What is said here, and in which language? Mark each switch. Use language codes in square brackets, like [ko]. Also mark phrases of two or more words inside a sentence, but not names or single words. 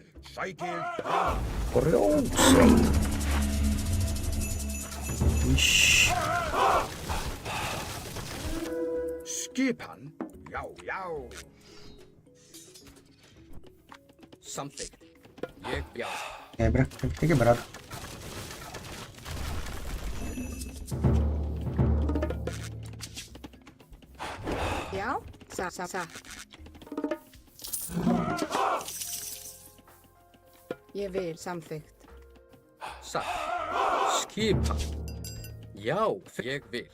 [is] Sækið fram. Grótsveit. [pt] Ixi. [is] Skipan. Já. Já. Samþykkt. Ég. Já. [pt] Quebra. Tem que ter quebrado. [is] Já. Satt. Satt. Satt. Ég vil. Samþykkt. Satt. Skipan. Já. Ég vil.